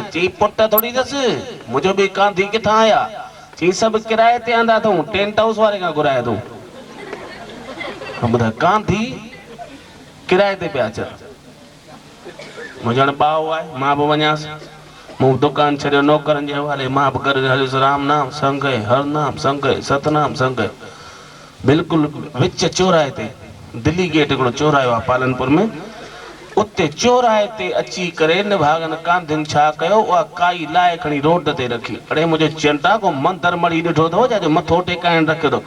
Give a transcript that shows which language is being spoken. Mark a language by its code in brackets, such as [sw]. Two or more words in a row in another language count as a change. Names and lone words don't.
[sd] चई पुट थोड़ी अथसि, मुंहिंजो बि कांधी किथां आया? चई सभु किराए ते आंदा अथऊं, टेंट हाउस वारे खां घुराया अथऊं। ॿुधाए, कांधी किराए ते पिया अचनि। मुंहिंजो हाणे भाउ आहे, मां बि वञासि। मूं दुकान छॾियो नौकरनि जे हवाले, मां बि गॾु हलियुसि। राम नाम संग हर नाम संग सतनाम संग। बिल्कुलु विच चौराहे ते, दिल्ली गेट हिकिड़ो चौराहो आहे पालनपुर में, उते चौराहे ते अची करे निभागनि कांधियुनि छा कयो, उहा काई लाए खणी रोड ते रखी। अड़े मुंहिंजो चिंता को मंदर मड़ी ॾिठो अथव जो मथो टेकाइण रखियो अथव?